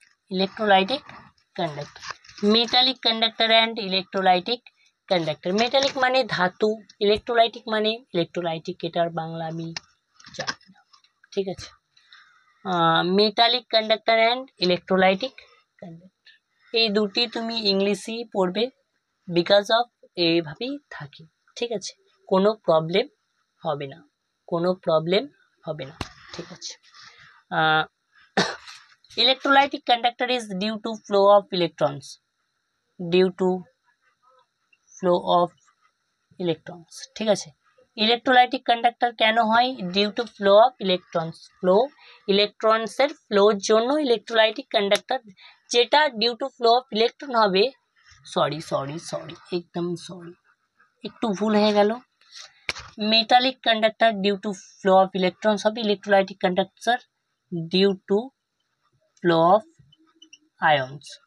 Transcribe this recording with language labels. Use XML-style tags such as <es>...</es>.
<en>Electrolytic conductor, metallic conductor and electrolytic conductor.</en> <bn>metallic মানে ধাতু, electrolytic মানে electrolytic, এটার বাংলা আমি জানি না, ঠিক আছে?</bn> <en>metallic conductor and electrolytic conductor,</en> <bn>এই দুটি তুমি ইংলিশই পড়বে, বিকজ অফ এইভাবেই থাকে, ঠিক আছে? কোনো প্রবলেম হবে না, কোনো প্রবলেম হবে না, ঠিক আছে?</bn> <en>electrolytic conductor is due to flow of electrons, due to flow of electrons,</en> <bn>ঠিক আছে? ইলেকট্রোলাইটিক কন্ডাক্টর কেন হয়?</bn> <en>due to flow of electrons,</en> <bn>ইলেকট্রনসের floor জন্য ইলেকট্রোলাইটিক কন্ডাক্টর, যেটা due to flow of electron হবে, সরি, একদম সরি, একটু ভুল হয়ে গেল।</bn> <en>Metallic conductor due to flow of electrons হবে, electrolytic conductor due to flow of ions.</en>